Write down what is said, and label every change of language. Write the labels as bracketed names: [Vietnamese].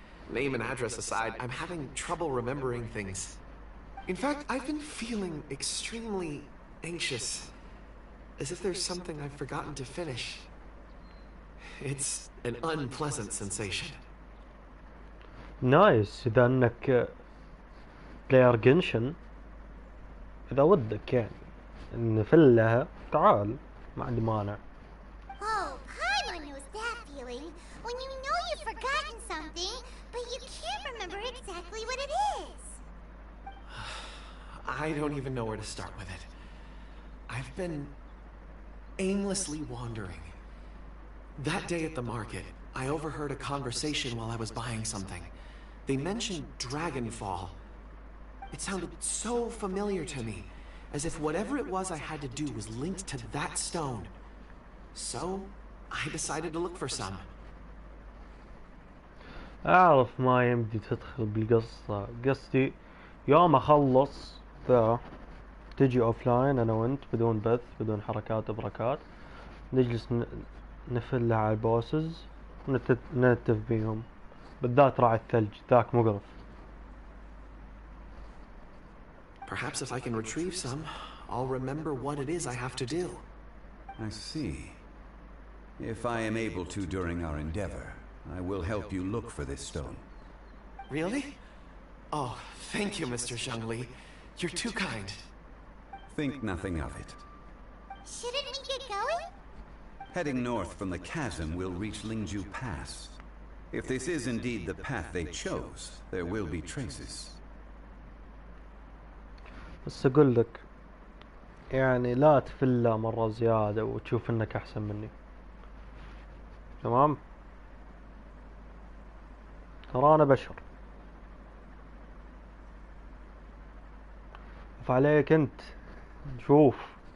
[English] Name and address aside, I'm having trouble remembering things. In fact, I've been feeling extremely anxious, as if there's something I've forgotten to finish. It's an unpleasant sensation. Nice. [Arabic] إذا أنك بلاير قنشن، إذا ودك يعني نفلها تعال، ما عندي مانع. [English] Oh, Paimon knows that feeling. When you know you've forgotten something, but you can't remember exactly what it is. I don't even know where to start with it. I've been aimlessly wandering. That day at the market, I overheard a conversation while I was buying something. They mentioned Dragonfall. It sounded so familiar to me, as if whatever it was I had to do was linked to that stone. So, I decided to look for some. [Arabic] أعرف ما يمدي تدخل بالقصة. قصدي يوم أخلص ذا تجي أوفلاين أنا وأنت، بدون بث، بدون حركات وبركات، نجلس نفلها على البوسز وننتف بيهم، بالذات راعي الثلج ذاك مقرف. [English] Perhaps if I can retrieve some, I'll remember what it is I have to do. I see. If I am able to during our endeavor, I will help you look for this stone. Really? Oh, thank you, Mr. Zhongli. You're too kind. Think nothing of it. Shouldn't we get going? Heading north from the chasm, we'll reach Lingju Pass. If this is indeed the path they chose, there will be traces. [Arabic] بس أقول لك يعني لا تفلها مرة زيادة وتشوف إنك أحسن مني، تمام؟ ترى أنا بشر، فعليك أنت شوف.